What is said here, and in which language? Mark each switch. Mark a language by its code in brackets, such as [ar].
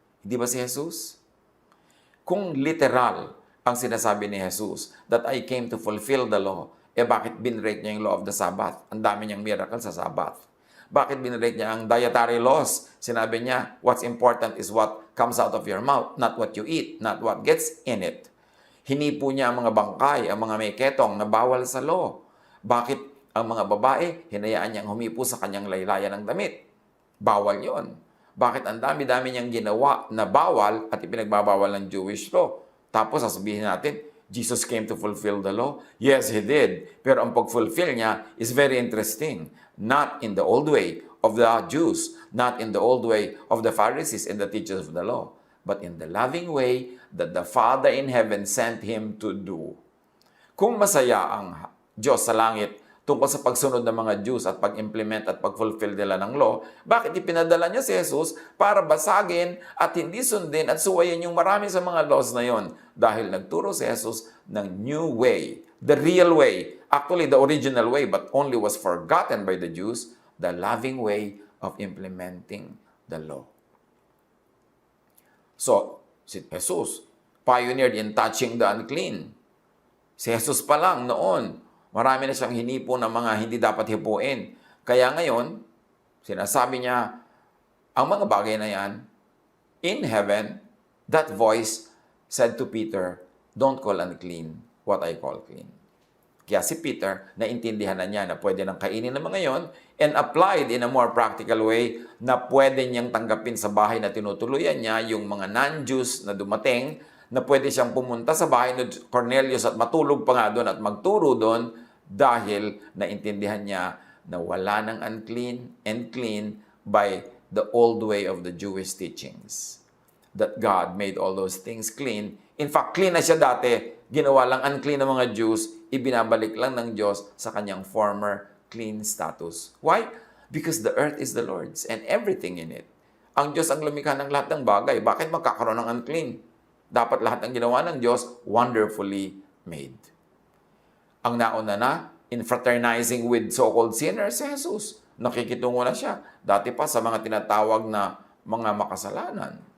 [tl] Hindi ba si Jesus? Kung literal ang sinasabi ni Jesus, [en] that I came to fulfill the law, [tl] bakit binrake niya yung law of the Sabbath? Ang dami niyang miracle sa Sabbath. Bakit binrake niya ang dietary laws? Sinabi niya, [en] what's important is what comes out of your mouth, not what you eat, not what gets in it. [tl] Hinipo niya ang mga bangkay, ang mga may ketong na bawal sa law. Bakit ang mga babae, hinayaan niyang humipo sa kanyang laylayan ng damit? Bawal yon. Bakit ang dami-dami niyang ginawa na bawal at ipinagbabawal ng Jewish law? Tapos sasabihin natin, [en] Jesus came to fulfill the law? Yes, He did. [tl] Pero ang pag-fulfill niya [en] is very interesting. Not in the old way of the Jews, not in the old way of the Pharisees and the teachers of the law, but in the loving way that the Father in heaven sent Him to do. [tl] Kung masaya ang Diyos sa langit tungkol sa pagsunod ng mga Jews at pag-implement at pag-fulfill nila ng law, bakit ipinadala niya si Jesus para basagin at hindi sundin at suwayin yung marami sa mga laws na yon? Dahil nagturo si Jesus ng [en] new way, the real way, actually the original way, but only was forgotten by the Jews, the loving way of implementing the law. So, si Jesus, pioneered in touching the unclean. [tl] Si Jesus pa lang noon, marami na siyang hinipo ng mga hindi dapat hipuin. Kaya ngayon, sinasabi niya, ang mga bagay na yan, [en] in heaven, that voice said to Peter, don't call unclean what I call clean. [tl] Kaya si Peter, naintindihan na niya na pwede nang kainin ng mga yon [en] and applied in a more practical way [tl] na pwede niyang tanggapin sa bahay na tinutuluyan niya yung mga non-Jews na dumating, na pwede siyang pumunta sa bahay ni Cornelius at matulog pa nga doon at magturo doon dahil naintindihan niya na wala ng [en] unclean and clean by the old way of the Jewish teachings. That God made all those things clean. [tl] In fact, clean na siya dati, ginawa lang unclean ng mga Jews, ibinabalik lang ng Diyos sa kanyang former clean status. [en] Why? Because the earth is the Lord's and everything in it. [tl] Ang Diyos ang lumikha ng lahat ng bagay. Bakit magkakaroon ng unclean? Dapat lahat ng ginawa ng Diyos, wonderfully made. Ang nauna na, [en] in fraternizing with so-called sinners, [tl] si Jesus. Nakikitungo na siya. Dati pa sa mga tinatawag na mga makasalanan.